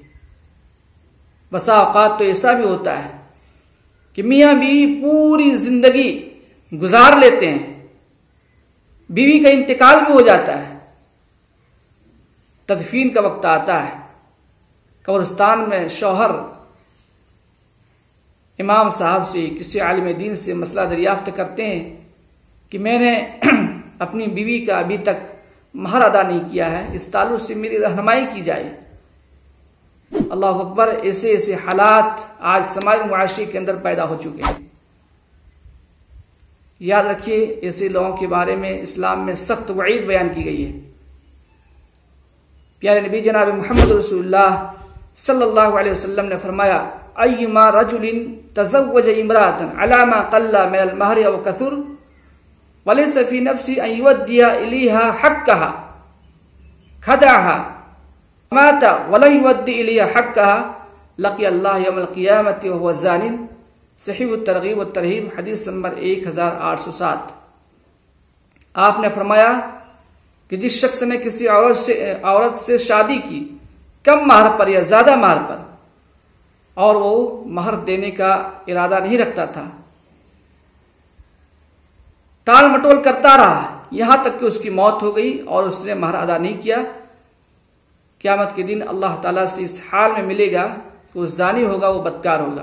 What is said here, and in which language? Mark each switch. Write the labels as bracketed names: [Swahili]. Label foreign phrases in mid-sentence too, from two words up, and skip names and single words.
[Urdu] بسا اوقات تو ایسا بھی ہوتا ہے کہ میاں بیوی پوری زندگی گزار لیتے ہیں، بیوی کا انتقال بھی ہو جاتا ہے، تدفین کا وقت آتا ہے، قبرستان میں شوہر امام صاحب سے، کسی عالم دین سے مسئلہ دریافت کرتے ہیں کہ میں نے اپنی بیوی کا ابھی تک مہر ادا نہیں کیا ہے، اس تعلق سے میری رہنمائی کی جائے. [Arabic] الله أكبر, [Urdu] ایسے ایسے حالات آج سماج معاشرے کے اندر پیدا ہو چکے ہیں. یاد رکھیے، ایسے لوگوں کے بارے میں اسلام میں سخت وعید بیان کی گئی ہے. پیارے نبی جناب محمد رسول اللہ [Arabic] صلى الله عليه وسلم [Urdu] نے فرمایا, [Arabic] أيما رجل تزوج امرأة على ما قل من المهر أو كثر وليس في نفسه أن يؤدي إليها حقها خدعها مات ولم يؤد إليها حقها لقي الله يوم القيامة وهو زان. [Urdu] صحیح ترغیب و ترہیب حدیث نمبر 1807. آپ نے فرمایا کہ جس شخص نے کسی عورت سے شادی کی کم مہر پر یا زیادہ مہر پر اور وہ مہر دینے کا ارادہ نہیں رکھتا تھا، ٹال مٹول کرتا رہا یہاں تک کہ اس کی موت ہو گئی اور اس نے مہر ادا نہیں کیا، قیامت کے دن اللہ تعالیٰ سے اس حال میں ملے گا کہ وہ زانی ہوگا، وہ بدکار ہوگا.